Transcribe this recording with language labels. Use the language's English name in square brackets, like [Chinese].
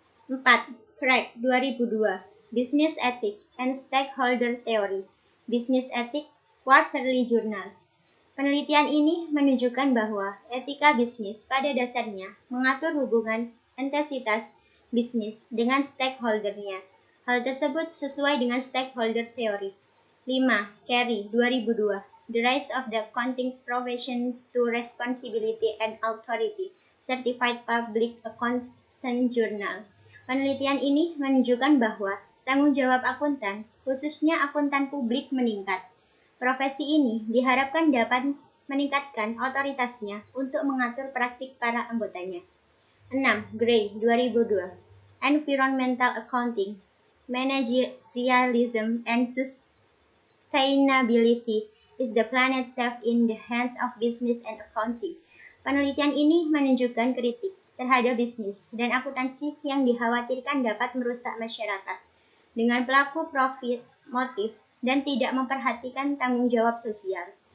[English] 4. Craig, 2002, Business Ethics and Stakeholder Theory, Business Ethics Quarterly Journal. [Indonesian] Penelitian ini menunjukkan bahwa etika bisnis pada dasarnya mengatur hubungan entitas bisnis dengan stakeholder-nya. Hal tersebut sesuai dengan stakeholder theory. 5. [English] Carey, 2002, The Rise of the Accounting Profession to Responsibility and Authority, Certified Public Accountant Journal. [Indonesian] Penelitian ini menunjukkan bahwa tanggung jawab akuntan, khususnya akuntan publik, meningkat. Profesi ini diharapkan dapat meningkatkan otoritasnya untuk mengatur praktik para anggotanya. 6. [English] Gray, 2002, Environmental Accounting, Managerialism and Sustainability is the planet safe in the hands of business and accounting. [Indonesian] Penelitian ini menunjukkan kritik terhadap bisnis dan akuntansi yang dikhawatirkan dapat merusak masyarakat dengan pelaku profit motif dan tidak memperhatikan tanggung jawab sosial.